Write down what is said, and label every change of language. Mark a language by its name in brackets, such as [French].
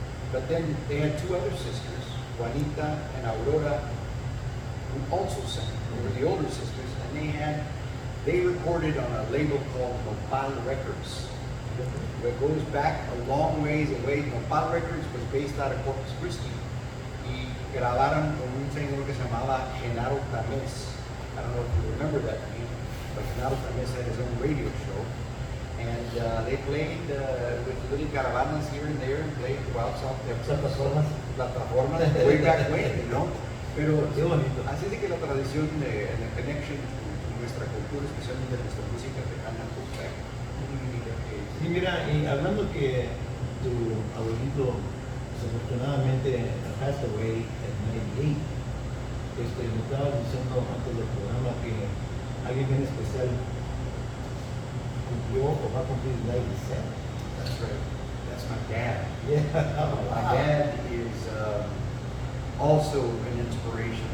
[English] But then they had two other sisters, Juanita and Aurora, who also sang. They were the older sisters, and they had they recorded on a label called Nopal Records. It goes back a long ways away. Nopal Records was based out of Corpus Christi. [Spanish] Y grabaron con un señor que se llamaba Genaro Tamés. [English] I don't know if you remember that name, but Genaro Tamés had his own radio show. And they played with little caravanas here and there, and played throughout South Texas. Plataformas, way back when, you know. Pero [Spanish] Qué bonito. así es que la tradición de la [English] connection to [Spanish] nuestra cultura, especialmente de nuestra música tejana, pues muy bonita que Sí, mira, y hablando que tu abuelito desafortunadamente [English] passed away [Spanish] at 98, me estabas diciendo antes del programa que alguien bien especial cumplió o va a cumplir 97. [English] That's right. That's my dad. Yeah. My dad is also an inspiration.